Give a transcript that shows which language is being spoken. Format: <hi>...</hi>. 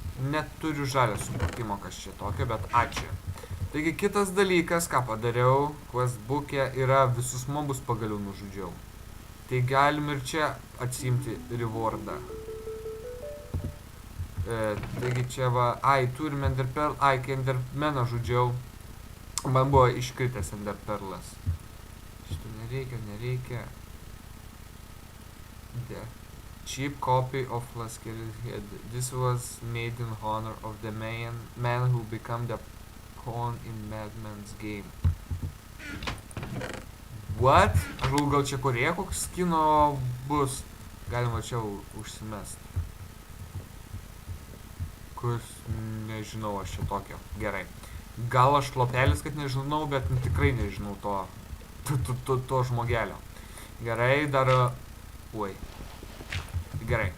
<lt>Neturiu žalio supratimo, kas čia tokio, bet ačiū. Taigi kitas dalykas, ką padariau, questbook'e, yra visus mobus pagaliau nužudžiau. Tai galim ir čia atsiimti rewardą. Taigi čia va, turim enderpearl, kai endermeną žudžiau, man buvo iškritęs enderpearlas. Šitą nereikia.</lt> <en>The cheap copy of Lascari's head. This was made in honor of the man who became the pawn in Madman's game. What?</en> <lt>Aš gal čia Korėja koks skino bus. Galima čia užsimest. Kus nežinau aš čia tokio. Gerai. Gal aš lopelis, kad nežinau, bet tikrai nežinau to žmogelio. Gerai, dar... Oi. Gerai.</lt>